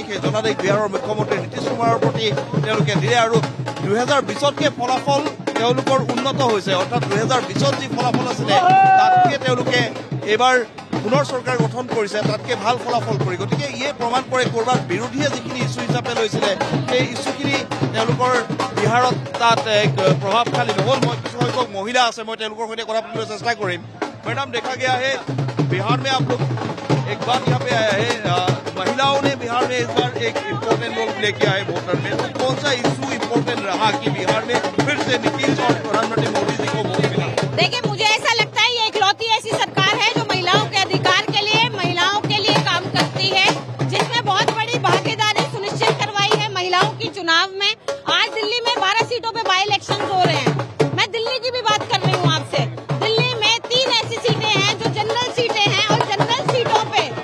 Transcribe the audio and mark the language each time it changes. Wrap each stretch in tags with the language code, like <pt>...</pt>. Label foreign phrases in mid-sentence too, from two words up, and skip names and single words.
<as>সেই জনাদেশ বিহাৰৰ মুখ্যমন্ত্ৰী নীতিশ কুমাৰৰ প্ৰতি তেওঁলোকে দিলে আৰু 2020তকৈ ফলাফল তেওঁলোকৰ উন্নত হৈছে অৰ্থাৎ 2020ত যি ফলাফল আছিলে তাতকৈ তেওঁলোকে এইবাৰ পুনৰ চৰকাৰ গঠন কৰিছে তাতকৈ ভাল ফলাফল কৰি গতিকে ইয়ে প্ৰমাণ কৰে ক'ৰবাত বিৰোধীয়ে যিখিনি ইছ্যু হিচাপে লৈছিলে সেই ইছ্যুখিনি তেওঁলোকৰ বিহাৰত তাত এক প্ৰভাৱশালী নহ'ল মই কিছু সংখ্যক মহিলা আছে মই তেওঁলোকৰ সৈতে কথা পাতিবলৈ চেষ্টা কৰিম</as> <hi>मैडम देखा गया है बिहार में आप लोग एक बार यहाँ पे आया है महिलाओं ने बिहार में इस बार एक</hi> <en>important role play</en> <hi>किया है वोटर में तो कौन सा इशू इम्पोर्टेंट रहा कि बिहार में फिर से नीतीश और प्रधानमंत्री मोदी जी को वोट मिला देखिए मुझे ऐसा लगता है ये इकलौती ऐसी सरकार है जो महिलाओं के अधिकार के लिए महिलाओं के लिए काम करती है जिसमें बहुत बड़ी भागीदारी सुनिश्चित करवाई है महिलाओं की चुनाव में आज दिल्ली में 12 सीटों पे</hi> <en>by election</en> <hi>हो रहे हैं मैं दिल्ली की भी बात कर रही हूँ आपसे दिल्ली में 3 ऐसी सीटें हैं जो</hi> <en>general seats</en> <hi>हैं और</hi> <en>general seats</en> <hi>पे</hi>